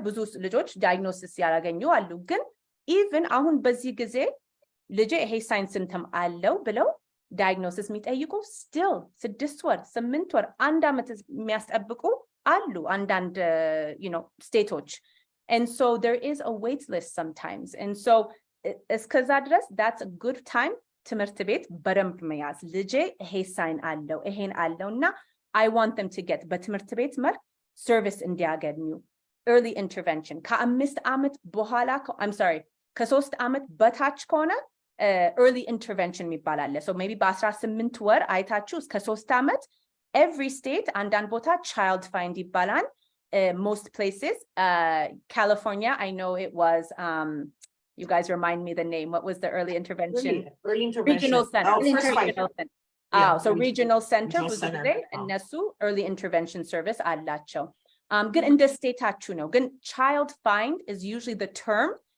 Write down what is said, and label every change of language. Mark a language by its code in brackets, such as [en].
[am] ብዙ ልጆች diagnosis ያላገኙ አሉ. ግን even አሁን በዚህ ጊዜ ልጄ ይሄ ሳይን ሲምፕተም አለው ብለው diagnosis የሚጠይቁ still 6 ወር 8 ወር 1 ዓመት የሚያስጠብቁ አሉ አንዳንድ ስቴቶች. [en] And so there is a wait list sometimes. And so [am] እስከዛ ድረስ [en] that's a good time [am] ትምህርት ቤት በደንብ መያዝ. ልጄ ይሄ ሳይን አለው ይሄን አለውና [en] I want them to get [am] በትምህርት ቤት መልክ service እንዲያገኙ. early intervention ከ5 ዓመት በኋላ ከ3 ዓመት በታች ከሆነ early intervention የሚባል አለ. so maybe በ18 ወር አይታችሁ እስከ 3 ዓመት every state አንዳንድ ቦታ child find ይባላል. [en] Most places, California, I know it was you guys remind me the name. What was the early intervention? Early intervention. Regional center. Regional center. So regional center was there, and [am] Nesu [en] early intervention service [am] አላቸው. [en] Good in the state [am] ነው. ግን [en] child find is usually the term.